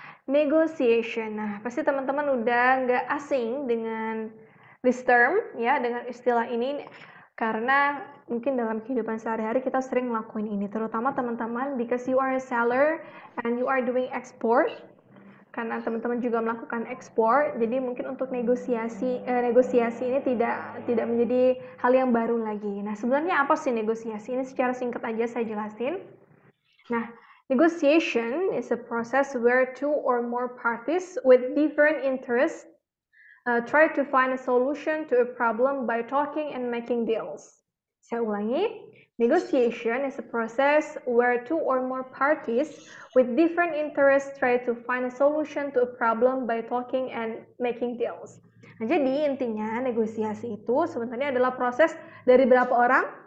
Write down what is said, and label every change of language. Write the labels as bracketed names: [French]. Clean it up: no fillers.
[Indonesian] Negotiation. Nah, pasti teman-teman udah nggak asing dengan [English] this term, [Indonesian] ya, dengan istilah ini, karena mungkin dalam kehidupan sehari-hari kita sering ngelakuin ini, terutama teman-teman [English] because you are a seller and you are doing export. [Indonesian] Karena teman-teman juga melakukan ekspor, jadi mungkin untuk negosiasi ini tidak menjadi hal yang baru lagi. Nah, sebenarnya apa sih negosiasi? Ini secara singkat aja saya jelasin. [English] Nah, negotiation is a process where two or more parties with different interests try to find a solution to a problem by talking and making deals. [Indonesian] Saya ulangi. [English] Negotiation is a process where two or more parties with different interests try to find a solution to a problem by talking and making deals. [Indonesian] Nah, jadi intinya negosiasi itu sebenarnya adalah proses dari berapa orang?